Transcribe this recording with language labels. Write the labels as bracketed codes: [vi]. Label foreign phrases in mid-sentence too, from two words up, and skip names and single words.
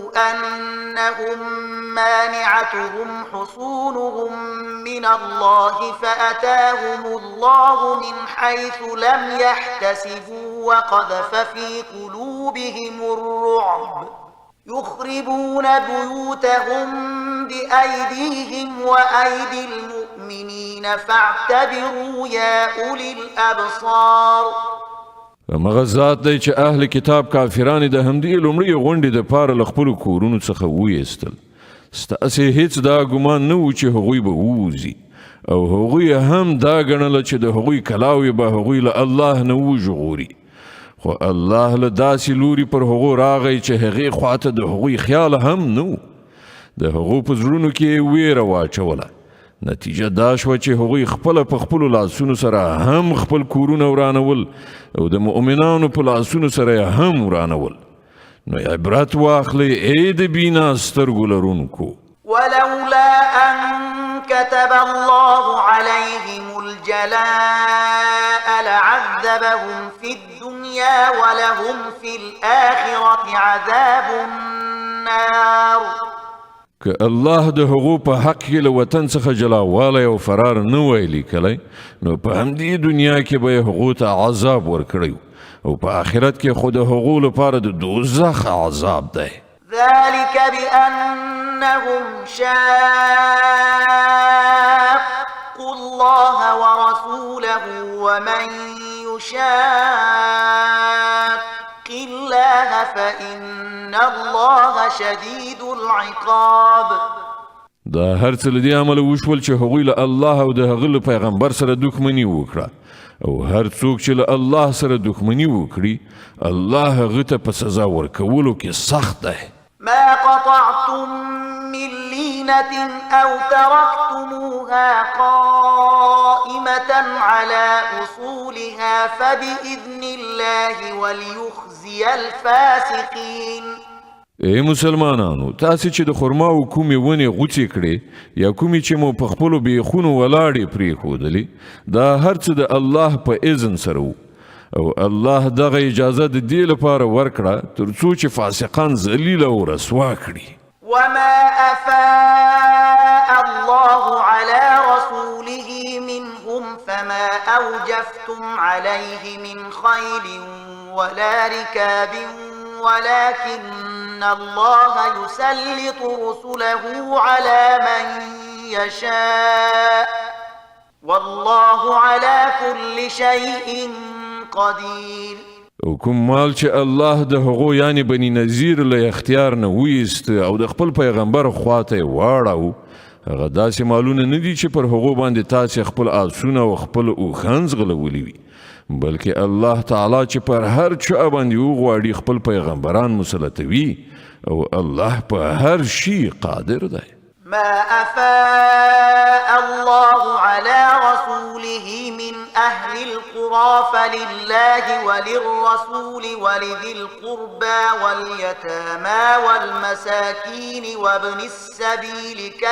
[ar] أنهم مانعتهم حصونهم من الله فأتاهم الله من حيث لم يحتسبوا وقذف في قلوبهم الرعب يخربون بيوتهم بأيديهم وأيدي المؤمنين فاعتبروا يا أولي الأبصار. [ps] مغه ذات دی چې اهل کتاب کافرانو د همدې لومړی غونډې د پاره له خپلو کورونو څخه وایستل. ستاسې هیڅ دا ګمان نه و چې هغوی به ووځي او هغوی هم دا ګڼله چې د هغوی کلاوې به هغوی له الله نه وژغوري. خو الله له داسې لوري پر هغو راغی چې هغې خواته د هغوی خیال هم نه و. د هغو په زړونو کې ویره واچوله. نتیجه دا شوه چې هغوی خپله په خپلو لاسونو سره هم خپل کورونه ورانول او د مؤمنانو په لاسونو سره هم ورانول. نو عبرت واخلئ ای د بینا سترګو لرونکو. [ar] ولولا أن كتب الله عليهم الجلاء لعذبهم في الدنيا ولهم في الآخرة عذاب النار. [ps] که الله د هغو په حق کې له وطن څخه جلاوالی او فرار نه وای لیکلی نو په همدې دنیا کې به یې هغو ته عذاب ورکړی او په آخرت کې خو د هغو لپاره د دوزخ عذاب دی. [ar] ذلك بأنهم شاقوا الله ورسوله ومن يشاق الله فإن الله شديد العقاب. [ps] دا هر څه له دې عمله وشول چې هغوی له الله او د هغه له پیغمبر سره دښمني وکړه او هر څوک چې له الله سره دښمني وکړي الله هغه ته په سزا ورکولو کې سخت دی. [ar] ما قطعتم من لينة أو تركتموها قائمة على أصولها فبإذن الله وليخزي الفاسقين. [ps] ای مسلمانانو تاسې چې د خرما او کومې ونې غوڅې کړې یا کومې چې مو په خپلو بیخونو ولاړې پرېښودلې دا هر څه د الله په اذن سره و او الله دغه اجازه د دې لپاره ورکړه تر څو چې فاسقان ذلیل او رسوا کړي. [ar] وما أفاء الله على رسوله منهم فما أوجفتم عليه من خيل ولا ركاب ولكن الله يسلط رسله على من يشاء والله على كل شيء قدير. [ps] او کوم مال چې الله د هغو یعنی بني نذیر له اختیار نه ویست او د خپل پیغمبر خواته واړو هغه داسې مالونه نه دي چې پر هغو باندې تاسې خپل آسونه او خپل اوښان ځغلولي وي بلکې الله تعالی چې پر هر چا باندې وغواړي خپل پیغمبران مسلطوي او الله په هر شي قادر دی. [ar] ما أفاء الله على رسوله من أهل القرى فلله وللرسول ولذي القربى واليتامى والمساكين وابن السبيل